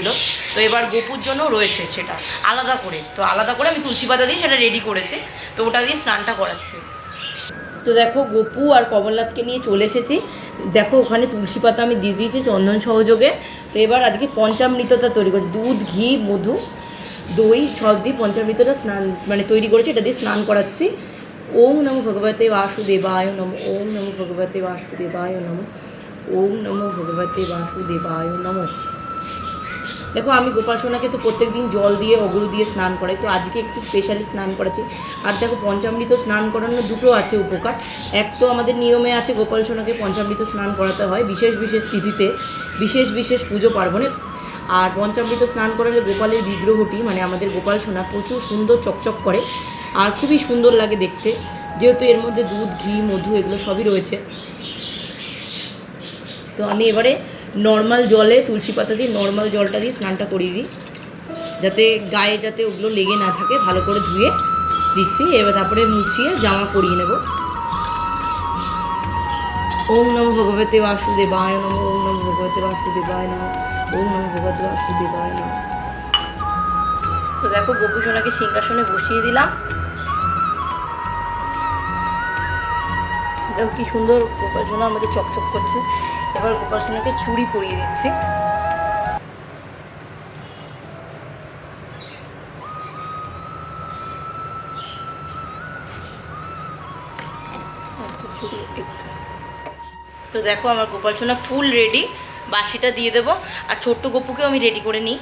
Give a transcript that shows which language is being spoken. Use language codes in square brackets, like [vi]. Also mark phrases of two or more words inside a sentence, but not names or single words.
[bn] তো এবার গোপুর জন্য রয়েছে সেটা আলাদা করে, তো আলাদা করে আমি তুলসী পাতা দিয়ে সেটা রেডি করেছি, তো ওটা দিয়ে স্নানটা করাচ্ছি। তো দেখো গোপু আর কমলনাথকে নিয়ে চলে এসেছি। দেখো ওখানে তুলসী পাতা আমি দিয়ে দিয়েছি চন্দন সহযোগে। তো এবার আজকে পঞ্চামৃতটা তৈরি করছি, দুধ ঘি মধু দই সব দিয়ে পঞ্চামৃতটা স্নান মানে তৈরি করেছি, এটা দিয়ে স্নান করাচ্ছি। [sa] ওম নমো ভগবতে বাসুদেবায় নমঃ, ওম নমো ভগবতে বাসুদেবায় নমঃ, ওম নমো ভগবতে বাসুদেবায় নমঃ। [bn] দেখো আমি গোপাল সোনাকে তো প্রত্যেক দিন জল দিয়ে অগরু দিয়ে স্নান করাই, তো আজকে একটু স্পেশালি স্নান করাচ্ছি। আর দেখো পঞ্চামৃত স্নান করানোর দুটো আছে উপকার। এক তো আমাদের নিয়মে আছে গোপাল সোনাকে পঞ্চামৃত স্নান করাতে হয় বিশেষ বিশেষ তিথিতে, বিশেষ বিশেষ পুজো পার্বণে। আর পঞ্চামৃত স্নান করালে গোপালের বিগ্রহটি মানে আমাদের গোপাল সোনা প্রচুর সুন্দর চকচক করে আর খুবই সুন্দর লাগে দেখতে, যেহেতু এর মধ্যে দুধ ঘি মধু এগুলো সবই রয়েছে। তো আমি এবারে নর্মাল জলে তুলসী পাতা দিয়ে নর্মাল জলটা দিয়ে স্নানটা করিয়ে দিই, যাতে গায়ে যাতে ওগুলো লেগে না থাকে, ভালো করে ধুয়ে দিচ্ছি। এবার তারপরে মুছিয়ে জামা পরিয়ে নেব। [sa] ওম নমো ভগবতে বাসুদেবায় নমঃ, ওম নমো ভগবতে বাসুদেবায় নমঃ, ওম নমো ভগবতে বাসুদেবায় নমঃ। [bn] তো দেখো গোপু সোনাকে সিংহাসনে বসিয়ে দিলাম। দেখো কি সুন্দর গোপাল সোনা আমাদের চকচক করছে। এবার গোপাল সোনাকে চুড়ি পরিয়ে দিচ্ছি। তো দেখো আমার গোপাল সোনা ফুল রেডি, বাসিটা দিয়ে দেবো আর ছোট্ট গোপুকেও আমি রেডি করে নিই।